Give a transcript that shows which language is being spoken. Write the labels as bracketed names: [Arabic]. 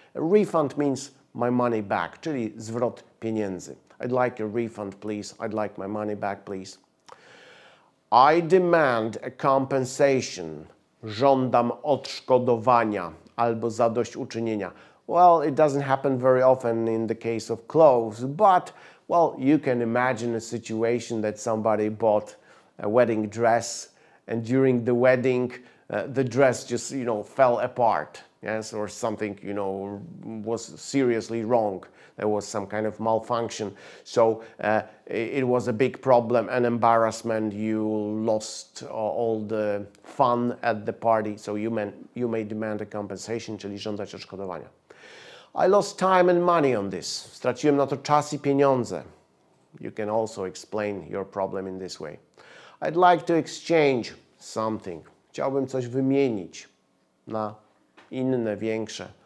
[English] A refund means my money back, [Polish] czyli zwrot pieniędzy. [English] I'd like a refund, please. I'd like my money back, please. I demand a compensation. [Polish] Żądam odszkodowania albo zadośćuczynienia. [English] Well, it doesn't happen very often in the case of clothes, but, well, you can imagine a situation that somebody bought a wedding dress and during the wedding the dress just, you know, fell apart, yes, or something, you know, was seriously wrong. There was some kind of malfunction. So it was a big problem, an embarrassment. You lost all the fun at the party. So you may demand a compensation, [Polish] czyli żądać odszkodowania. [English] I lost time and money on this. [Polish] Straciłem na to czas i pieniądze. [English] You can also explain your problem in this way. I'd like to exchange something. [Polish] Chciałbym coś wymienić na inne, większe.